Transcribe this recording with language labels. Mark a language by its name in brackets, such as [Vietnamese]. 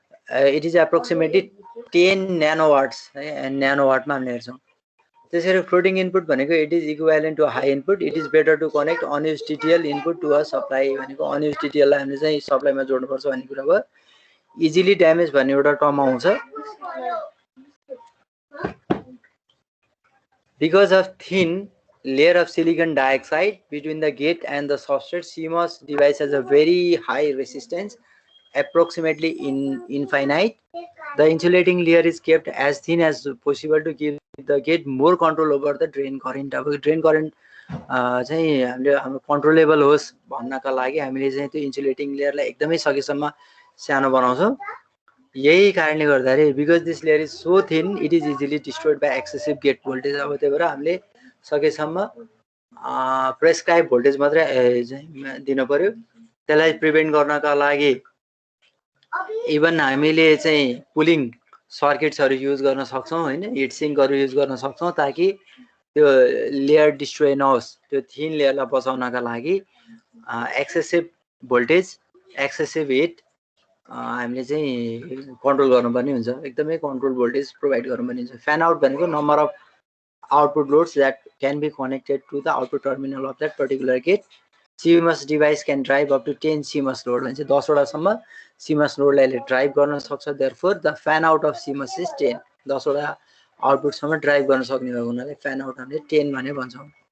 [English] It is approximately 10 nanowatts and nanowatt [Nepali] मा हामीले हेर्छौं त्यसैले [English] floating input [Nepali] भनेको [English] it is equivalent to high input. It is better to connect unused TTL input to a supply [Nepali] भनेको unused TTL लाई हामीले चाहिँ supply मा जोड्नु पर्छ भन्ने कुरा भयो. Easily damage भन्ने एउटा टर्म आउँछ. [English] Because of thin layer of silicon dioxide between the gate and the substrate, CMOS device has a very high resistance, approximately infinite. The insulating layer is kept as thin as possible to give the gate more control over the drain current. [Nepali] अब drain current चाहिँ हामीले हाम्रो कन्ट्रोलेबल होस् भन्नका लागि हामीले चाहिँ त्यो इन्सुलेटिङ लेयरलाई एकदमै सकेसम्म सानो बनाउँछौं. यही कारणले गर्दाखेरि [English] because this layer is so thin, it is easily destroyed by excessive gate voltage. [Nepali] अब त्यही भएर हामीले सकेसम्म प्रेस्क्राइब भोल्टेज मात्रै दिन पर्यो. त्यसलाई प्रिभेन्ट गर्नका लागि इभन हामीले चाहिँ कुलिङ सर्किट्सहरु युज गर्न सक्छौं हैन, हिट सिङ्कहरु युज गर्न सक्छौं ताकि त्यो लेयर डिस्ट्रोय नहोस्. त्यो थिन लेयरलाई बचाउनका लागि एक्सेसिभ भोल्टेज, एक्सेसिभ हिट हामीले चाहिँ कन्ट्रोल गर्नुपर्ने हुन्छ. एकदमै कन्ट्रोल भोल्टेज प्रोभाइड गर्नुपर्ने हुन्छ. [English] fan out [Nepali] भनेको [English] Number of output loads that can be connected to the output terminal of that particular gate. CMOS device can drive up to 10 CMOS load. [Nepali] भन्छ 10 वटा सम्म CMOS load लाई drive गर्न सक्छ. [English] therefore the fan out of CMOS is 10. [Nepali] 10 वटा output सम्म drive गर्न सक्ने भएको हुनाले फ्यान आउट हामीले 10 भने भन्छौं.